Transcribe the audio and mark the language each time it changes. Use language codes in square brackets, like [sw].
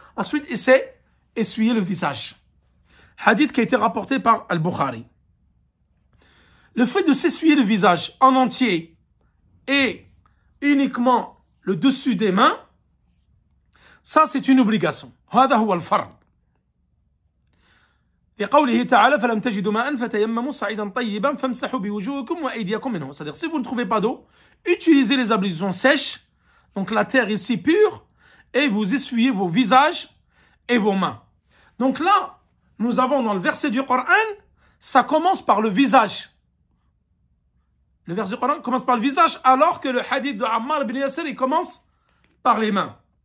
[fr] Ensuite, il s'est essuyé le visage. Hadith qui a été rapporté par Al-Bukhari. Le fait de s'essuyer le visage en entier et uniquement le dessus des mains, ça c'est une obligation. [ar] هذا هو الفرض. لقوله تعالى فلم تجدوا ماء فتيمموا صعيدا طيبا فامسحوا بوجوهكم وأيديكم منه. [fr] C'est-à-dire, si vous ne trouvez pas d'eau, utilisez les ablutions sèches, donc la terre ici pure, et vous essuyez vos visages et vos mains. Donc là, nous avons dans le verset du Coran, ça commence par le visage. Le verset du Coran commence par le visage, alors que le hadith de Ammar ibn Yasir, il commence par les mains.